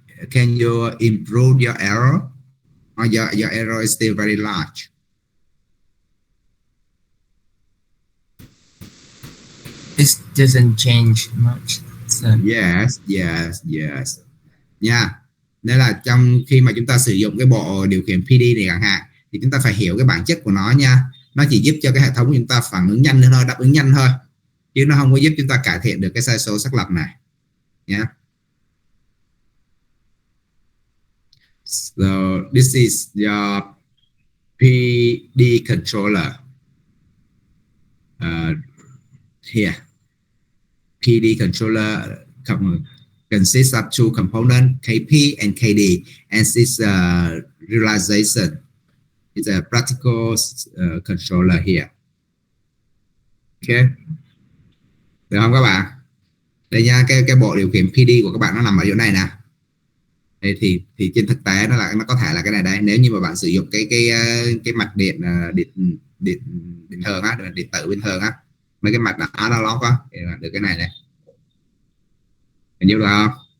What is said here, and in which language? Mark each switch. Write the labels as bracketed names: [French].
[English] Can you improve your error, or your error is still very large? This doesn't change much. So. Yes. Nha. [Vietnamese] Nên là trong khi mà chúng ta sử dụng cái bộ điều khiển PD này chẳng hạn, thì chúng ta phải hiểu cái bản chất của nó nha. Nó chỉ giúp cho cái hệ thống của chúng ta phản ứng nhanh hơn thôi, đáp ứng nhanh thôi, chứ nó không có giúp chúng ta cải thiện được cái sai số xác lập này nha. [English] So this is your PD controller. Here, PD controller consists of two components, KP and KD, and this realization is a practical controller here. [Vietnamese] Okay, được không các bạn? Đây nha, cái bộ điều khiển PD của các bạn nó nằm ở chỗ này nè. Đây thì trên thực tế nó có thể là cái này đây. Nếu như mà bạn sử dụng cái mạch điện bình thường á, điện tử bình thường á, mấy cái mạch analog á, thì là được cái này này. Hình như được không?